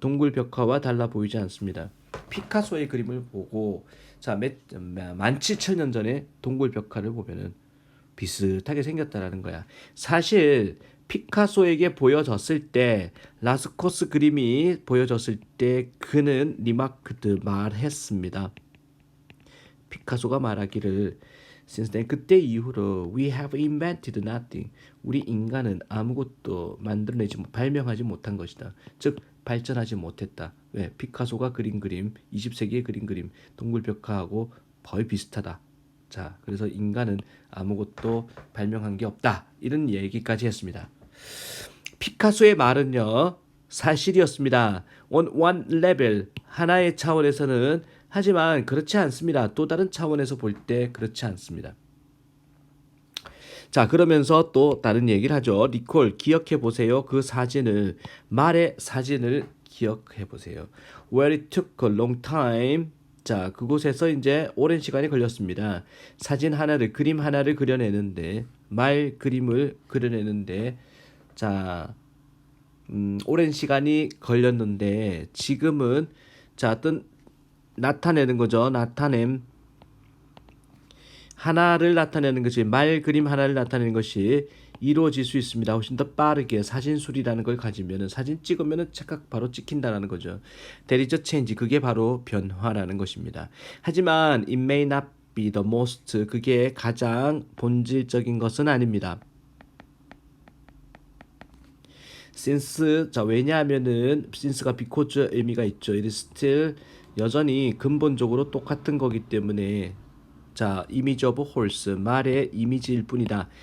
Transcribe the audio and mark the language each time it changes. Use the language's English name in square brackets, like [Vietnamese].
[Korean] 동굴 벽화와 달라 보이지 않습니다. 피카소의 그림을 보고 자, 17,000년 전에 동굴 벽화를 보면은 비슷하게 생겼다라는 거야. 사실 피카소에게 보여졌을 때 라스코스 그림이 보여졌을 때 그는 리마크드 말했습니다. 피카소가 말하기를 [English] Since then, [Korean] 그때 이후로 [English] we have invented nothing. [Korean] 우리 인간은 아무것도 발명하지 못한 것이다. 즉 발전하지 못했다. 왜? 피카소가 그린 그림, 20세기에 그린 그림, 동굴 벽화하고 거의 비슷하다. 자, 그래서 인간은 아무것도 발명한 게 없다. 이런 얘기까지 했습니다. 피카소의 말은요, 사실이었습니다. [English] On one level, [Korean] 하나의 차원에서는 하지만 그렇지 않습니다. 또 다른 차원에서 볼 때 그렇지 않습니다. 자, 그러면서 또 다른 얘기를 하죠. 리콜, 기억해 보세요. 그 사진을, 말의 사진을 기억해 보세요. [English] Where it took a long time. [Korean] 자, 그곳에서 이제 오랜 시간이 걸렸습니다. 그림 하나를 그려내는데, 말 그림을 그려내는데, 자, 오랜 시간이 걸렸는데, 지금은, 자, 어떤 나타내는 거죠. 하나를 나타내는 것이 말 그림 하나를 나타내는 것이 이루어질 수 있습니다. 훨씬 더 빠르게 사진술이라는 걸 가지면은 사진 찍으면은 착각 바로 찍힌다라는 거죠. [English] There is a change. [Korean] 그게 바로 변화라는 것입니다. 하지만 [English] it may not be the most. [Korean] 그게 가장 본질적인 것은 아닙니다. since 자, 왜냐하면은 since가 because 의미가 있죠. [English] it is still [Korean] 여전히 근본적으로 똑같은 거기 때문에 자, [English] image of horse [Korean] 말의 이미지일 뿐이다.